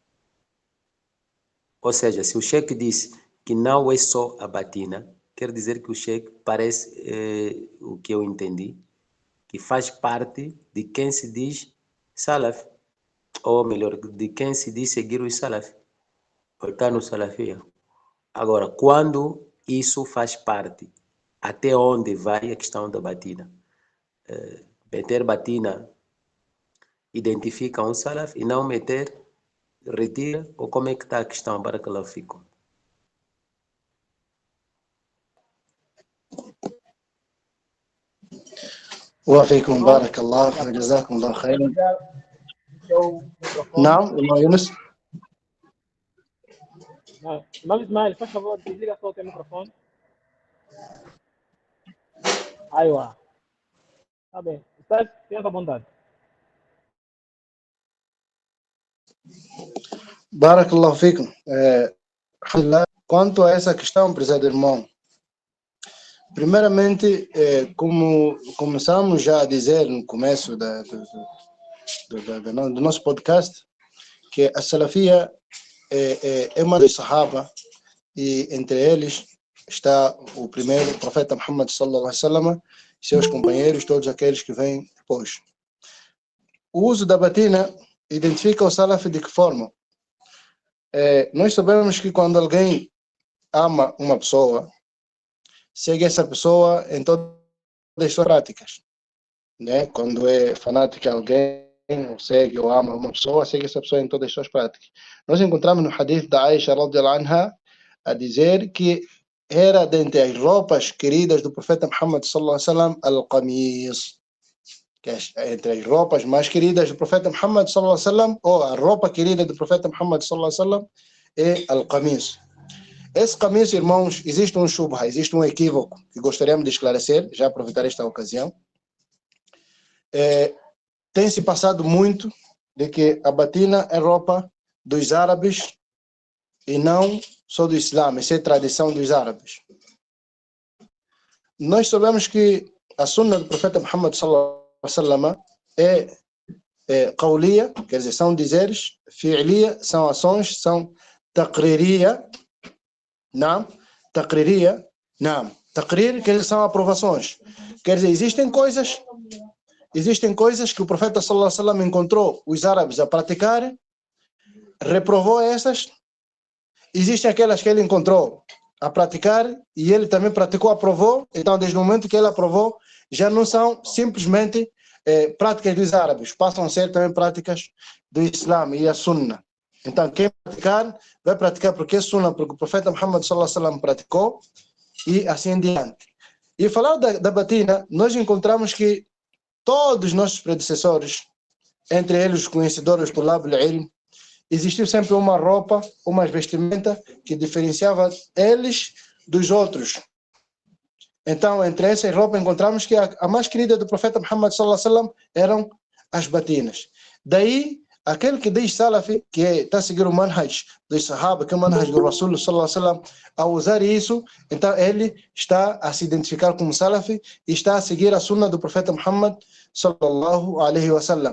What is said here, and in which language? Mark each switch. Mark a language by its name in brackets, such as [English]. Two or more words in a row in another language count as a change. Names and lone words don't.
[Portuguese] Ou seja, se o Sheikh disse que não é só a batina, quer dizer que o Sheikh parece, o que eu entendi, que faz parte de quem se diz salaf, ou melhor, de quem se diz seguir os salaf, ou está no salafia. Agora, quando isso faz parte, até onde vai a questão da batina? Meter batina identifica um salaf e não meter, retira, ou como é que está a questão? [Arabic] بارك الله فيكم. وفيكم بارك الله وجزاكم الله خيرا. نعم الله يونس. [Portuguese] Imam Ismail, faz favor, desliga só o teu microfone. Aiwa. Tá bem. Está à vontade. [Arabic] بارك الله فيكم. [Portuguese] Quanto a essa questão, prezado irmão, primeiramente, como começamos já a dizer no começo do nosso podcast, que a salafia é uma dos sahaba, e entre eles está o primeiro, o profeta Muhammad [Arabic] صلى الله عليه وسلم, [Portuguese] seus companheiros, todos aqueles que vêm depois. O uso da batina identifica o salaf de que forma? Nós sabemos que quando alguém ama uma pessoa, segue essa pessoa em todas as suas práticas, né? Quando é fanático de alguém, ou segue ou ama uma pessoa, segue essa pessoa em todas as suas práticas. Nós encontramos no hadith da Aisha [Arabic] رضي الله عنها [Portuguese] a dizer que era dentre as roupas queridas do profeta Muhammad [Arabic] صلى الله عليه وسلم القميص, [Portuguese] que é entre as roupas mais queridas do profeta Muhammad [Arabic] صلى الله عليه وسلم, [Portuguese] ou a roupa querida do profeta Muhammad [Arabic] صلى الله عليه وسلم [Portuguese] é al-qamis. Esse caminho, irmãos, existe um shubha, existe um equívoco que gostaríamos de esclarecer, já aproveitar esta ocasião. Tem se passado muito de que a batina é roupa dos árabes e não só do Islã, essa é a tradição dos árabes. Nós sabemos que a sunna do profeta Muhammad [Arabic] صلى الله عليه وسلم [Portuguese] é qawliya, quer dizer, são dizeres, fi'liya, são ações, são taqririya. Não, taqririya, não. Taqrir, quer dizer, são aprovações. Quer dizer, existem coisas que o profeta [Arabic] صلى الله عليه وسلم [Portuguese] encontrou os árabes a praticarem, reprovou essas. Existem aquelas que ele encontrou a praticar e ele também praticou, aprovou. Então, desde o momento que ele aprovou, já não são simplesmente práticas dos árabes, passam a ser também práticas do Islã e a Sunna. Então, quem praticar, vai praticar porque é Sunna, porque o profeta Muhammad [Arabic] صلى الله عليه وسلم [Portuguese] praticou, e assim em diante. E falar da batina, nós encontramos que todos os nossos predecessores, entre eles os conhecedores do [Arabic] طلاب العلم, [Portuguese] existiu sempre uma roupa, uma vestimenta que diferenciava eles dos outros. Então, entre essas roupas, encontramos que a mais querida do profeta Muhammad [Arabic] صلى الله عليه وسلم [Portuguese] eram as batinas. Daí, aquele que diz salafi, que está a seguir o manhaj dos sahaba, que é o manhaj do Rasul [Arabic] صلى الله عليه وسلم, [Portuguese] ao usar isso, então ele está a se identificar como salafi e está a seguir a sunna do profeta Muhammad [Arabic] صلى الله عليه وسلم.